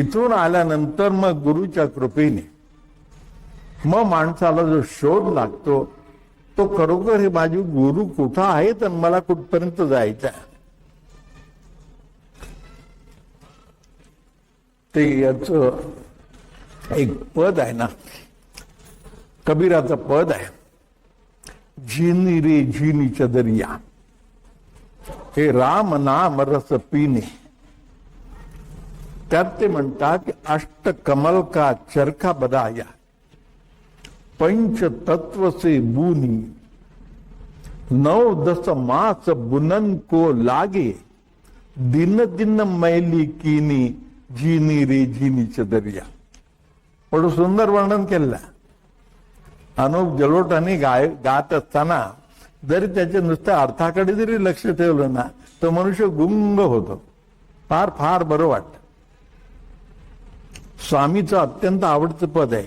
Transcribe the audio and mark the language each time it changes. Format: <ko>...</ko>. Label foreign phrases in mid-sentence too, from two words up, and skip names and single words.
<mr>इथून आल्यानंतर मग गुरुच्या कृपेने मग माणसाला जो शोध लागतो तो खरोखर हे माझे गुरु कुठं आहेत आणि मला कुठपर्यंत जायचं आहे. ते याच एक पद आहे ना, कबीराचं पद आहे,</mr> <hi>झिनी रे झिनी चदरिया हे राम नाम रस पीने.</hi> <mr>त्यात ते म्हणतात की</mr> <hi>अष्ट कमल का चरखा बदाया, पंच तत्व से बुनी, 9-10 मास बुनन को लागे, दिन दिन मैली कीनी, झिनी रे झिनी चदरिया.</hi> <mr>पण सुंदर वर्णन केलं. अनुप जलोटाने गात असताना जरी त्याच्या नुसत्या अर्थाकडे जरी लक्ष ठेवलं ना तर मनुष्य गुंग होतो. फार फार बरं वाटतं. स्वामीचं अत्यंत आवडतं पद आहे.</mr>